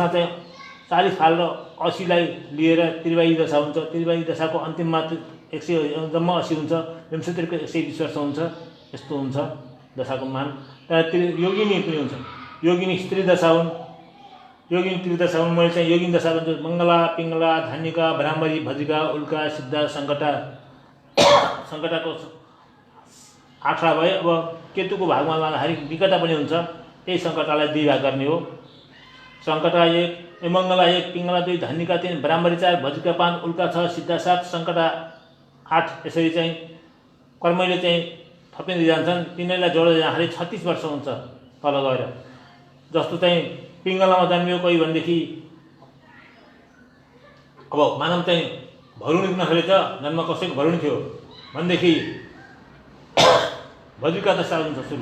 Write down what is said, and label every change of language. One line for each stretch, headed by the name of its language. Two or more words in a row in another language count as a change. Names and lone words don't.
Nepali: त्यसमा चाहिँ 40 फाल र 80लाई लिएर त्रिवाही दशा हुन्छ। त्रिवाही दशाको अन्तिममा 100 जम्मा 80 हुन्छ। विंशतिको 120 वर्ष हुन्छ। यस्तो हुन्छ दशाको मान। त्यहाँ योगिनी पनि हुन्छ। योगिनी स्त्री दशा हुन्। योगिनी त्रिदशा हुन्। मैले चाहिँ योगिनी दशा भन्छु। मङ्गला, पिङ्गला, धान्यका, भ्रामरी, भजिका, उल्का, सिद्धा, सङ्कटा। सङ्कटाको 8 भए। अब केतुको भागमा लाँदाखेरि विकटा पनि हुन्छ। त्यही सङ्कटालाई 2 भाग गर्ने हो। सङ्कटा 1, मङ्गला 1, पिङ्गला 2, धान्यका 3, भ्रामरी 4, भजिका 5, उल्का 6, सिद्धा 7, सङ्कटा 8। यसरी चाहिँ कर्मैले चाहिँ थपिँदै जान्छन्। तिनीहरूलाई जोड्दै जाँदाखेरि 36 वर्ष हुन्छ तल गएर। जस्तो चाहिँ पिङ्गलामा जन्मियो कोही भनेदेखि अब मानव चाहिँ भरुणी नखेलेछ, जन्म कसैको भरुणी थियो भनेदेखि भजिका दशा हुन्छ सुरु।